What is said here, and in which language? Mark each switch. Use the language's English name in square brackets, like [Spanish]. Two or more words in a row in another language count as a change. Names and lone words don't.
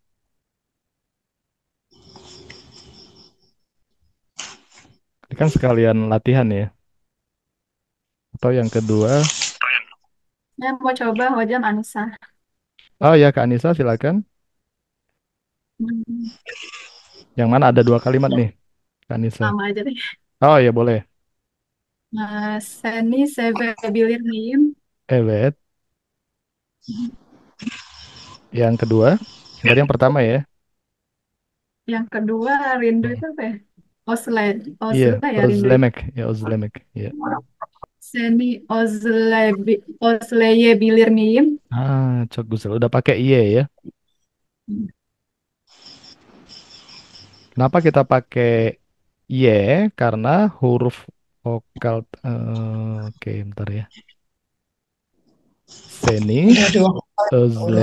[Indonesian] Ini kan sekalian latihan ya. Atau yang kedua? Saya mau coba hojam Anissa. Oh ya, Kak Anissa silakan. Hmm, Yang mana ada dua kalimat nih, Kak Anissa. Sama aja deh. Oh ya boleh. [Turkish] Seni seve bilir miyim. [Indonesian] Evet. Yang kedua. Tadi yang pertama ya. Yang kedua rindu Hmm. itu apa ya? Osle, Iya, Osle ya rindu itu. özlemek. Ya, özlemek. Ya. [Turkish] Seni Osleye bilir miyim. Çok güzel. [Indonesian] Udah pakai iye ya. Kenapa kita pakai ye? Karena huruf vokal. Oke, bentar ya. Seni, Udah dua urut.